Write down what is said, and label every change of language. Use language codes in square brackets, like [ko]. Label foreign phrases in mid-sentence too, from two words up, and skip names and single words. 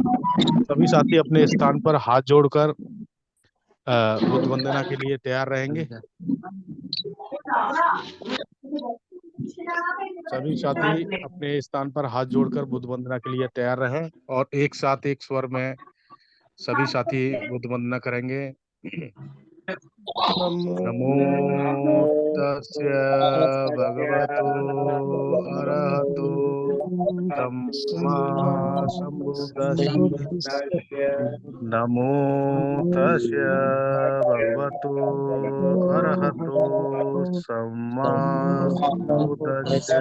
[hi] सभी साथी अपने स्थान पर हाथ जोड़कर बुद्ध वंदना के लिए तैयार रहेंगे। सभी साथी अपने स्थान पर हाथ जोड़कर बुद्ध वंदना के लिए तैयार रहें और एक साथ एक स्वर में सभी साथी बुद्ध वंदना करेंगे। [pi] नमो तस्य भगवतो अरहतो सम्मा सम्बुद्धस्य। नमो तस्य भगवतो अरहतो सम्मा सम्बुद्धस्य।